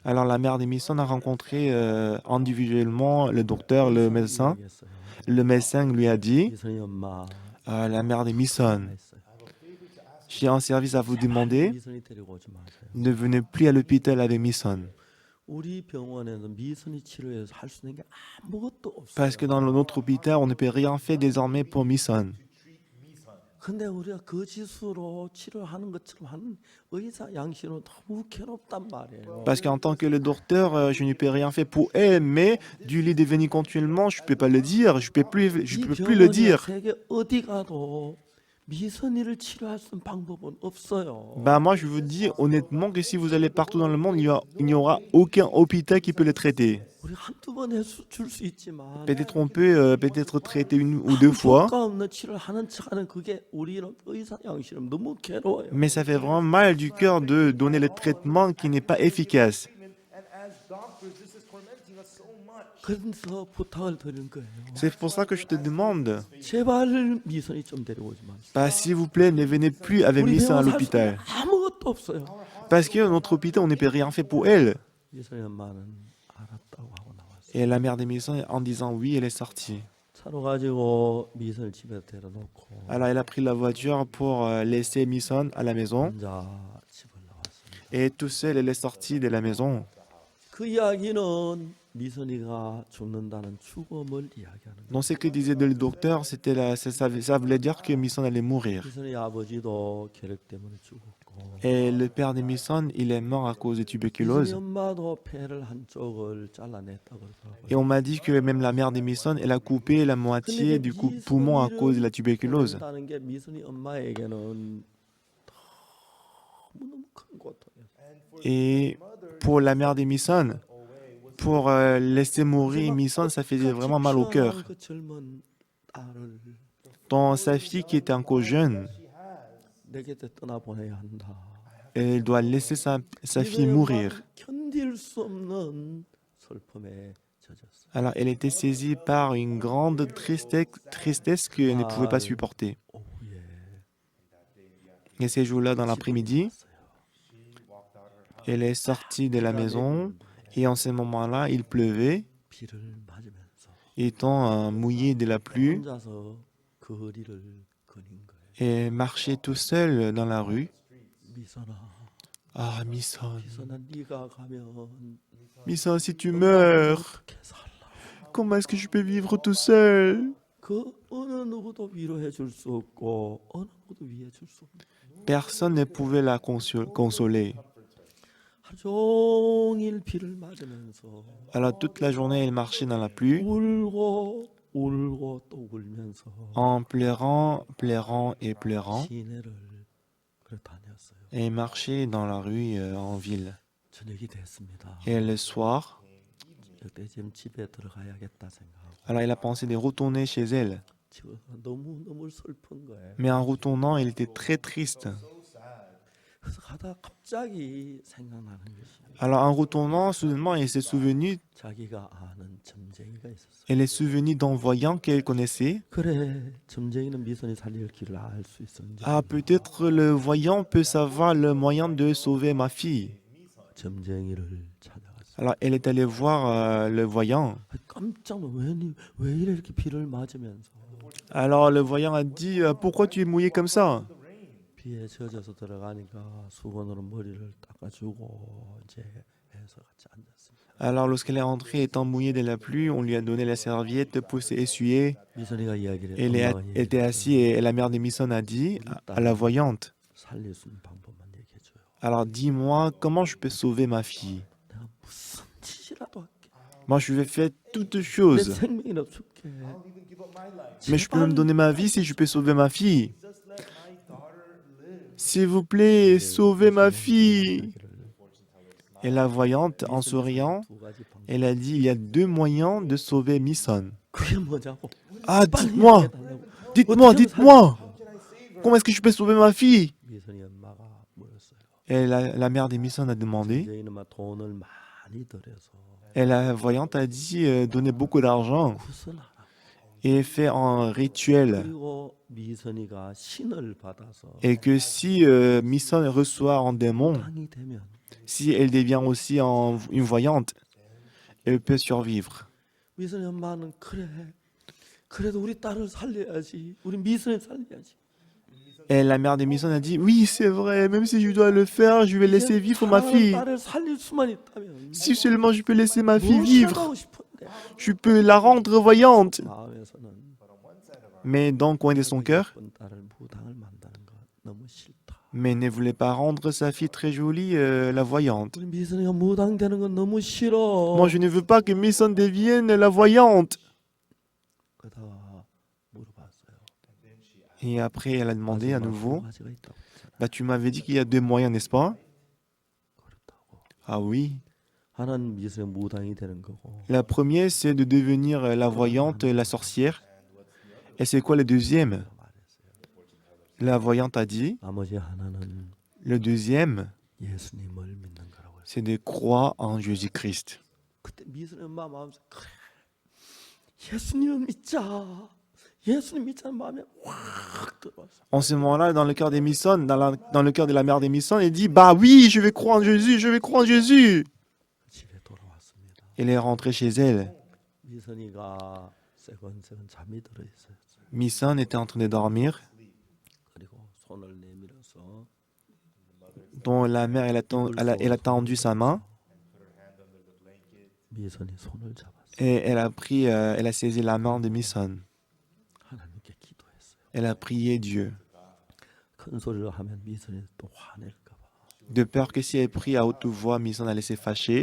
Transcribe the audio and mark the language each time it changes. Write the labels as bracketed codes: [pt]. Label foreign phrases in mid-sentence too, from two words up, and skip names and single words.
[fr] Alors la mère de Misson a rencontré individuellement le docteur, le médecin. [ko] 이야기했어요. [fr] Le médecin lui a dit, [ko] 미선이 엄마 [fr] la mère de Misson, [ko] 했어요. [fr] j'ai un service à vous demander. [ko] 미선이 데리고 오지 마세요. [fr] Ne venez plus à l'hôpital avec Misson. [ko] 우리 병원에서 미선이 치료해서 할 수 있는 게 아무것도 없어요. [fr] Parce que dans notre hôpital, on ne peut rien faire désormais pour Misson. [ko] 근데 우리가 거짓으로 치료하는 것처럼 하는 의사 양심은 너무 괴롭단 말이에요. [fr] Parce qu'en tant que le docteur, je ne peux rien faire pour elle, mais du lit devenu continuellement, je ne peux pas le dire, je ne peux plus le dire. [ko] 세계 어디 가도 미선이를 치료할 수 있는 방법은 없어요. [fr] Ben moi, je vous dis honnêtement que si vous allez partout dans le monde, il n'y aura aucun hôpital qui peut le traiter. [ko] 우리 한두 번 해서 줄 수 있지만 [fr] Peut-être on peut peut-être traiter 1 ou 2 fois, [ko] 효과 없는 치료를 하는 척하는 그게 우리는 의사 양심은 너무 괴로워요. [fr] mais ça fait vraiment mal du cœur de donner le traitement qui n'est pas efficace. [ko] 그래서 부탁을 드리는 거예요. [fr] C'est pour ça que je te demande, [ko] 제발 미선이 좀 데리고 오지 마세요. [fr] bah, s'il vous plaît, ne venez plus avec [ko] 우리 [fr] Misson à [ko] 병원 살수 있는 [fr] l'hôpital. [ko] 아무것도 없어요. [fr] Parce que notre hôpital, on ne peut rien faire pour elle. [ko] 미선이 엄마는 알았다고 하고 나왔어요. [fr] Et la mère de Misson, en disant oui, elle est sortie. [ko] 차로 가지고 미선을 집에 데려놓고 [fr] Alors elle a pris la voiture pour laisser Misson à la maison. [ko] 혼자 집을 나왔습니다. [fr] Et tout seul, elle est sortie de la maison. [ko] 그 이야기는 미선이가 죽는다는 죽음을 이야기하는 거예요. [fr] Donc ce que disait le docteur, ça voulait dire que Misson allait mourir. [ko] 미선이 아버지도 혈액 때문에 죽었고 [fr] Et le père de Misson, il est mort à cause de [ko] 미선이 [fr] tuberculose. [ko] 엄마도 폐를 한쪽을 잘라냈다고 그러더라고요. [fr] Et on m'a dit que même la mère de Misson, elle a coupé la moitié du poumon à cause de la tuberculose. [ko] 다는 게 미선이 엄마에게는 너무너무 큰 고통이었어요. [fr] Et pour la mère de Misson, pour laisser mourir Misson, ça faisait vraiment mal au cœur. [ko] 그 젊은 딸을 [fr] Dans sa fille qui était encore jeune, [ko] 내 곁에 떠나보내야 한다. [fr] elle doit laisser sa fille mourir. [ko] 견딜 수 없는 슬픔에 젖었어요. [fr] Alors elle était saisie par une grande tristesse qu'elle ne pouvait pas supporter. [ko] 오후에 [fr] Et ces jours-là, dans l'après-midi, Elle est sortie de la maison et en ce moment-là, il pleuvait, [ko] 비를 맞으면서 [fr] étant mouillé de la pluie, [ko] 혼자서 거리를 거닌 거예요. [fr] et marchait tout seul dans la rue. [ko] 미선아, [fr] Ah, Misson, [ko] 미선아, 네가 가면 [fr] Misson, si tu meurs, [ko] 어떻게 살라? [fr] comment est-ce que je peux vivre tout seul? [ko] 그 어느 누구도 위로해 줄 수 없고 어느 누구도 위해 줄 수 없는. [fr] Personne ne pouvait la consoler. [ko] 하루 종일 비를 맞으면서 [fr] Alors toute la journée, elle marchait dans la pluie, [ko] 울고 울고 또 울면서 [fr] en pleurant, pleurant et pleurant, [ko] 시내를 그래 다녔어요. [fr] et marchait dans la rue en ville. [ko] 저녁이 됐습니다. [fr] Et le soir, [ko] 그때 지금 집에 들어가야겠다 생각하고 [fr] alors il a pensé de retourner chez elle. [ko] 집에 너무 슬픈 거예요. [fr] Mais en retournant, il était très triste. [ko] 그래서 가다가 갑자기 생각나는 것이 [fr] Alors en retournant, soudainement, elle s'est souvenue, [ko] 자기가 아는 점쟁이가 있었어요. [fr] elle est souvenue d'un voyant qu'elle connaissait. [ko] 그래, 점쟁이는 미선이 살릴 길을 알 수 있었는지. [fr] Ah, peut-être le voyant peut savoir le moyen de sauver ma fille. [ko] 점쟁이를 찾아갔어요. [fr] Alors elle est allée voir le voyant. [ko] 깜짝 놀라 왜 이렇게 비를 맞으면서 [fr] Alors le voyant a dit, pourquoi tu es mouillé comme ça? [ko] 비에 젖어서 들어가니까 수건으로 머리를 닦아주고 이제 해서 같이 앉았습니다. [fr] Alors lorsqu'elle est entrée étant mouillée de la pluie, on lui a donné la serviette pour s'essuyer. [ko] 미선이가 이야기를 [fr] Elle était assise et la mère de Misson a dit à la voyante, [ko] 살릴 수 있는 방법만 얘기해 줘요. [fr] alors dis-moi comment je peux sauver ma fille. [ko] 내가 무슨 짓이라도 할게. [fr] Moi je vais faire toutes [ko] 내 [fr] choses, [ko] 생명이나 줄게. [fr] mais je peux même donner ma vie si je peux sauver ma fille. S'il vous plaît, sauvez ma fille. Et la voyante, en souriant, elle a dit, il y a deux moyens de sauver Misson. [ko] 그게 뭐냐고. [fr] Ah, [ko] 빨리 [fr] dites-moi, [ko] 얘기해달라고. [fr] dites-moi, [ko] 어떻게 [fr] dites-moi. Comment est-ce que je peux sauver ma fille? [ko] 미선이 엄마가 물었어요. [fr] Et la mère de Misson a demandé. [ko] 점쟁이는 막 돈을 많이 들여서 [fr] Et la voyante a dit, donnez beaucoup d'argent [ko] 구슬하라. [fr] et fait un rituel. [ko] 그리고 미선이가 신을 받아서 [fr] Et que si Misson reçoit un démon, [ko] 땅이 되면 [fr] si elle devient aussi une voyante, elle peut survivre. [ko] 미선이 엄마는 그래. 그래도 우리 딸을 살려야지. 우리 미선이 살려야지. [fr] Et la mère de Misson a dit, oui, c'est vrai, même si je dois le faire, je vais laisser vivre ma fille. [ko] 딸을 살릴 수만 있다면 [fr] Si seulement je peux laisser ma fille vivre, [ko] 무엇이라도 하고 싶은데 [fr] je peux la rendre voyante. [ko] 마음에서는 [fr] Mais dans le coin de son cœur, [ko] 예쁜 딸을 무당을 만드는 거 너무 싫다. [fr] mais ne voulait pas rendre sa fille très jolie, la voyante. [ko] 우리 미선이가 무당 되는 건 너무 싫어. [fr] Moi, je ne veux pas que Misson devienne la voyante. [ko] 그러다가 물어봤어요. [fr] Et après, elle a demandé à [ko] 마지막 두 [fr] nouveau, [ko] 가지가 있다고 했잖아. [fr] bah, tu m'avais dit qu'il y a deux moyens, n'est-ce pas? [ko] 그렇다고. [fr] Ah oui. [ko] 하나는 미선이 무당이 되는 거고. [fr] La première, c'est de devenir la voyante, la sorcière. Et c'est quoi le deuxième? La voyante a dit, [ko] 나머지 하나는 [fr] le deuxième, [ko] 예수님을 믿는 거라고 했어요. [fr] c'est de croire en Jésus-Christ. [ko] 그때 미선이 엄마 마음에서 그래. 예수님을 믿자. 예수님 믿자는 마음에 확 들어왔어. [fr] En ce moment-là, dans le cœur des Misson, dans le cœur de la mère des Misson, elle dit, bah oui, je vais croire en Jésus, je vais croire en Jésus. [ko] 집에 돌아왔습니다. [fr] Elle est rentrée chez elle. [ko] 미선이가 세건세건 잠이 들어 있었어요. [fr] Misson était en train de dormir, [ko] 그리고 손을 내밀어서 [fr] dont la mère, elle a tendu sa main [ko] 미선이 손을 잡았어요. [fr] et elle a saisi la main de Misson. [ko] 하나님께 기도했어요. [fr] Elle a prié Dieu, [ko] 큰 소리로 하면 미선이 또 화낼까 봐. [fr] de peur que si elle prie à haute voix, Misson allait se fâcher.